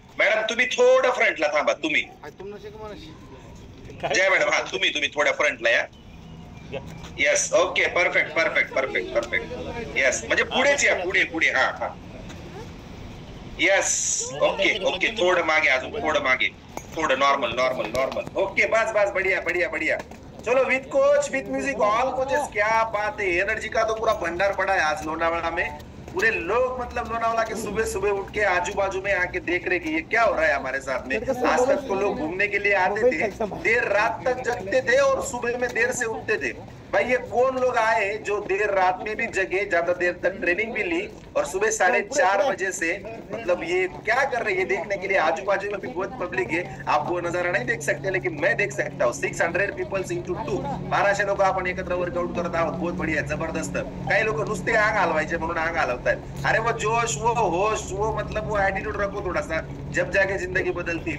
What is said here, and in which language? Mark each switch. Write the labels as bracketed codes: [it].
[mr] Madam तुम्ही थोडं फ्रंटला थांबा. तुम्ही जय मॅडम, हा तुम्ही थोड्या फ्रंटला या. Yes, okay, perfect. येस, म्हणजे पुढेच या, पुढे. हा येस, ओके. थोडं मागे, अजून थोडं मागे, थोडं नॉर्मल. [hi] ओके, बस बढ़िया. चलो [en] with coach, with music, all coaches, [hi] क्या बात है. एनर्जी का तो पूरा भंडार पड़ा है आज लोनावाला में. पूरे लोग मतलब लोनावाला के सुबह उठ के आजू बाजू में आके देख रहे कि ये क्या हो रहा है हमारे साथ में. आज तक तो लोग घूमने के लिए आते थे, देर रात तक जगते थे और सुबह में देर से उठते थे. भाई ये कौन लोग आए जो देर रात में भी जगे, ज्यादा देर तक ट्रेनिंग भी ली और सुबह 4:30 बजे से मतलब ये क्या कर रहे हैं, ये देखने के लिए. आजू बाजू में भी बहुत पब्लिक है. आप वो नजारा नहीं देख सकते लेकिन मैं देख सकता हूँ. [en] 600 peoples into 2, [mr] 1200 लोक आपण एकत्र वर्कआउट करत आहोत. [hi] बहुत बढ़िया, [mr] जबरदस्त. काही लोक नुसते आग हलवायचे म्हणून आग हलवतात. [hi] अरे वो जोश, वो होश, वो मतलब वो एटीट्यूड रखो थोड़ा सा, जब जाके जिंदगी बदलती.